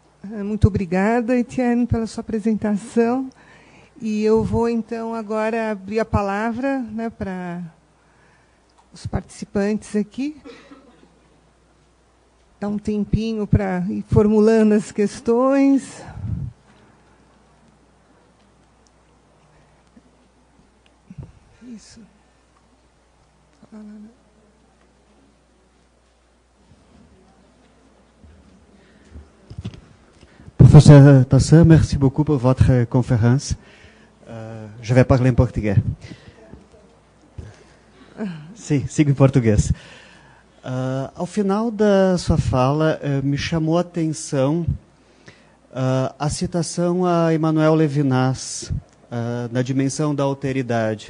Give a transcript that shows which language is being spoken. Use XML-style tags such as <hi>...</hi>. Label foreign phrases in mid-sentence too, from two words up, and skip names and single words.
<pt>Muito obrigada, Etienne, pela sua apresentação. E eu vou, então, agora abrir a palavra, né, para os participantes aqui. Dar um tempinho para ir formulando as questões. Isso.</pt> <fr>Professeur Tassin, merci beaucoup pour votre conférence. Je vais parler</fr> <pt>em português. Sim, sigo em português. Ao final da sua fala, me chamou a atenção a citação a Emmanuel Levinas, na dimensão da alteridade.</pt>